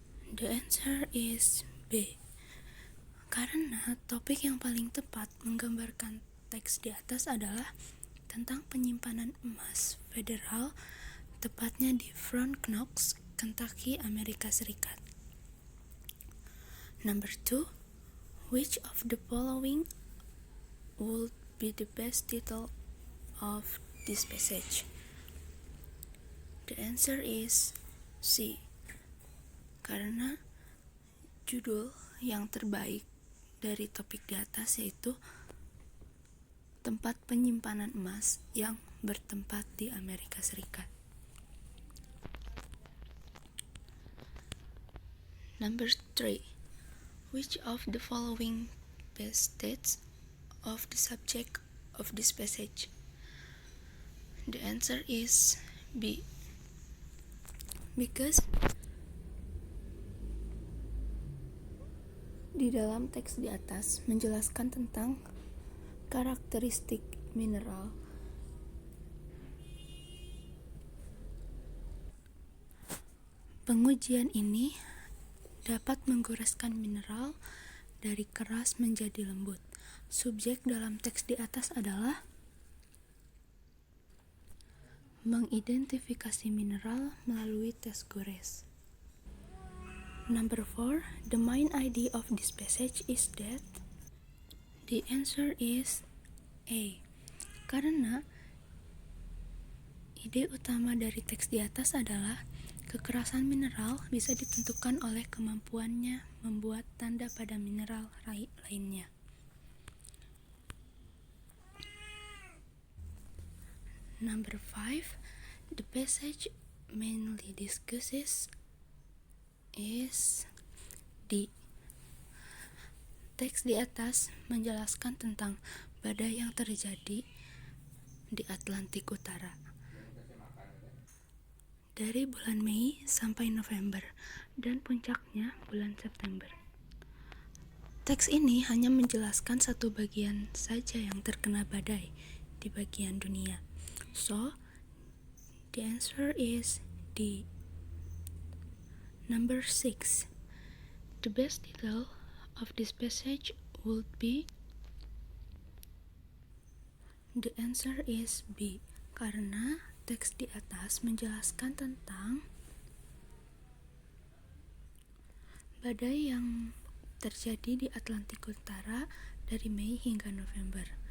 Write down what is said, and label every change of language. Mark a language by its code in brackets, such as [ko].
[en] The answer is B. [id] Karena topik yang paling tepat menggambarkan teks di atas adalah tentang penyimpanan emas federal, tepatnya di Fort Knox, Kentucky, Amerika Serikat. [en] Number 2. Which of the following would be the best title of this passage? The answer is C. [id] Karena judul yang terbaik dari topik di atas yaitu tempat penyimpanan emas yang bertempat di Amerika Serikat. [en] Number 3. Which of the following best dates of the subject of this passage? The answer is B. Because [id] di dalam teks di atas menjelaskan tentang karakteristik mineral. Pengujian ini dapat menggoreskan mineral dari keras menjadi lembut. Subjek dalam teks di atas adalah mengidentifikasi mineral melalui tes gores. [en] Number 4, the main idea of this passage is that. The answer is A. [id] Karena ide utama dari teks di atas adalah kekerasan mineral bisa ditentukan oleh kemampuannya membuat tanda pada mineral lainnya. [en] Number 5, the passage mainly discusses is D. [id] Teks di atas menjelaskan tentang badai yang terjadi di Atlantik Utara dari bulan Mei sampai November dan puncaknya bulan September. Teks ini hanya menjelaskan satu bagian saja yang terkena badai di bagian dunia. [en] So, the answer is D. Number 6. The best title of this passage would be. The answer is B. [id] Karena teks di atas menjelaskan tentang badai yang terjadi di Atlantik Utara dari Mei hingga November.